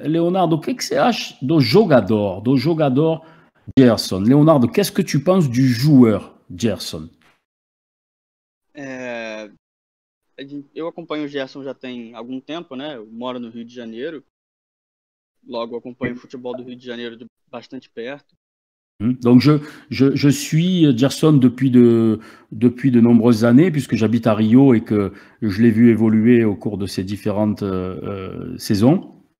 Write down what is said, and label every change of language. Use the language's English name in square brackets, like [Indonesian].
[Portuguese] Leonardo, o que você acha do jogador Gerson? [French] Leonardo, qu'est-ce que tu penses du joueur Gerson? [Portuguese] Eu acompanho o Gerson já tem algum tempo, né? Eu moro no Rio de Janeiro. Logo, eu acompanho o futebol do Rio de Janeiro de bastante perto. [French] Donc, je suis Gerson depuis de nombreuses années, puisque j'habite à Rio et que je l'ai vu évoluer au cours de ces différentes saisons.